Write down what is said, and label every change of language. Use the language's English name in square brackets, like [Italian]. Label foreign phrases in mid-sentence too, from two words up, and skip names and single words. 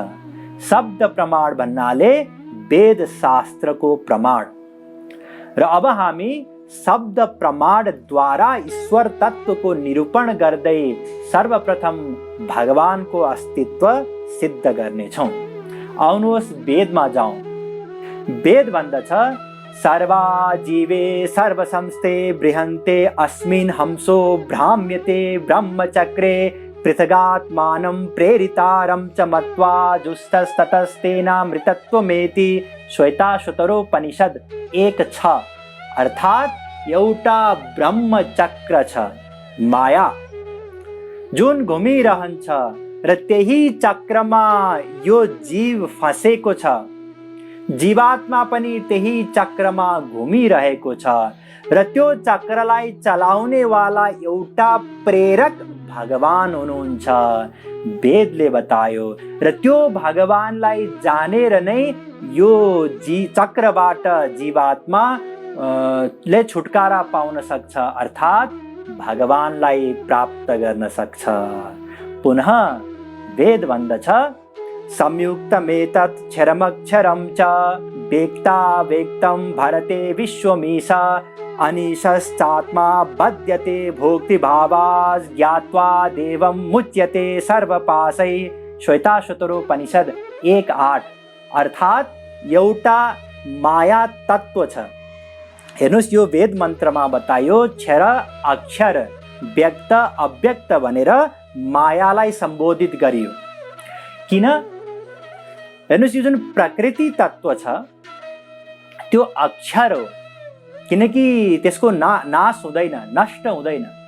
[Nepali] शब्द प्रमाण भन्नाले वेद शास्त्रको प्रमाण। र अब हामी शब्द प्रमाणद्वारा ईश्वर तत्त्वको निरूपण गर्दै सर्वप्रथम भगवानको अस्तित्व सिद्ध गर्नेछौँ। आउनुहोस् वेदमा जाउँ। वेद भन्दछ [Sanskrit] सर्वा जीवे सर्वसंस्थे बृहन्ते अस्मिन् हंसो भ्राम्यते ब्रह्मचक्रे पृथगात्मानं प्रेरितारं च मत्वा जुष्टस्ततस्तेनामृतत्वमेति श्वेताश्वतरोपनिषद 1:6। [Nepali] अर्थात् एउटा ब्रह्मचक्र छ, माया, जुन घुमिरहन्छ र त्यही चक्रमा यो जीव फँसेको छ। जीवात्मा पनि त्यही चक्रमा घुमिरहेको छ र त्यो चक्रलाई चलाउनेवाला एउटा प्रेरक भगवान हुनुहुन्छ, वेदले बतायो। र त्यो भगवानलाई जानेर नै यो चक्रबाट जीवात्मा ले छुटकारा पाउन सक्छ, अर्थात् भगवानलाई प्राप्त गर्न सक्छ। पुनः वेद भन्दछ [Sanskrit] संयुक्तमेतत् क्षरमक्षरं च वेक्ता वेक्तं भरते विश्वमीश अनिशश्चात्मा बध्यते भोक्तिभावात् ज्ञात्वा देवं मुच्यते सर्वपाशै। [Nepali] श्वेताश्वतरोपनिषद 1:8। अर्थात् एउटा माया तत्व छ। हेर्नुहोस्, यो वेद मन्त्रमा बतायो क्षर अक्षर व्यक्त अव्यक्त भनेर मायालाई सम्बोधित गरियो। किन? हेर्नुहोस्, यो जुन प्रकृति तत्व छ त्यो अक्षर हो, किनकि त्यसको नाश हुँदैन, नष्ट हुँदैन।